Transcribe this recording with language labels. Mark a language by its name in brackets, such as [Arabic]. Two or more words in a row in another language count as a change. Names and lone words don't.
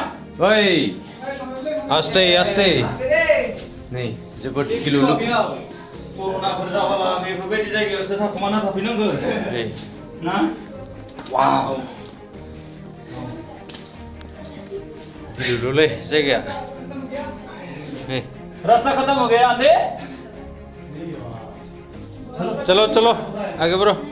[Bodo] ओइ आस्ते नै जोबोद गिलुलु। कर'नाफोर जाबाला बेफोरबायदि जायगायावसो थाखुमाना थाफैनांगोन ना। वाव गिलुलुलै जायगाया। [Hindi] रास्ता खत्म हो गया आंधे चलो आगे बढ़ो।